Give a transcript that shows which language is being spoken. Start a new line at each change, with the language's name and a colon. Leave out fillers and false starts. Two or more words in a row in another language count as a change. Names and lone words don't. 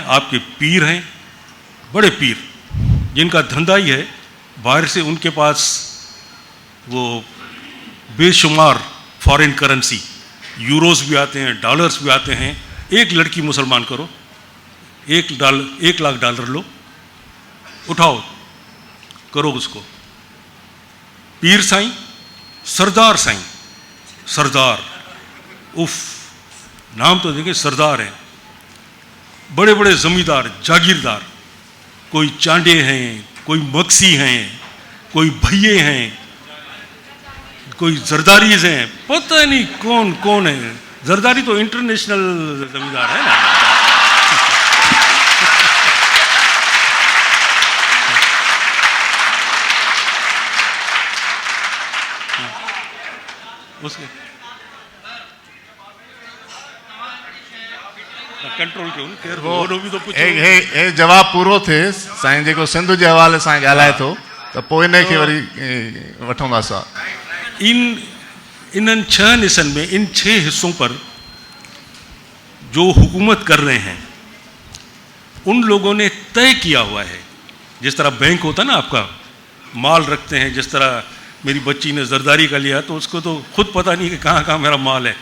Urdu: آپ کے پیر ہیں، بڑے پیر، جن کا دھندا ہی ہے باہر سے ان کے پاس وہ بے شمار
English: foreign currency,
Urdu: یوروز بھی آتے ہیں، ڈالرز بھی آتے ہیں, डॉलर्स भी आते हैं। ایک لڑکی مسلمان کرو، 1 لاکھ ڈالر لو، اٹھاؤ، کرو اس کو. پیر سائیں، سردار سائیں، سردار, اف، نام تو دیکھیے، سردار ہیں، بڑے بڑے زمیندار، جاگیردار، کوئی چانڈے ہیں، کوئی مکسی ہیں، کوئی بھیے ہیں، کوئی زرداریز ہیں، پتا نہیں کون کون ہے. زرداری تو انٹرنیشنل زمیندار ہے نا۔ اس کے کنٹرول کیوں بھی تو کچھ
Sindhi: एक जवाब पूरो थे साईं जेको सिंध जे हवाले सां ॻाल्हाए थो, त पोइ इन खे वरी वठंदासीं।
Urdu: ان 6 حصوں میں، ان 6 حصوں پر جو حکومت کر رہے ہیں ان لوگوں نے طے کیا ہوا ہے. جس طرح بینک ہوتا ہے نا، آپ کا مال رکھتے ہیں، جس طرح میری بچی نے زرداری کا لیا تو اس کو تو خود پتا نہیں کہ کہاں کہاں میرا مال ہے.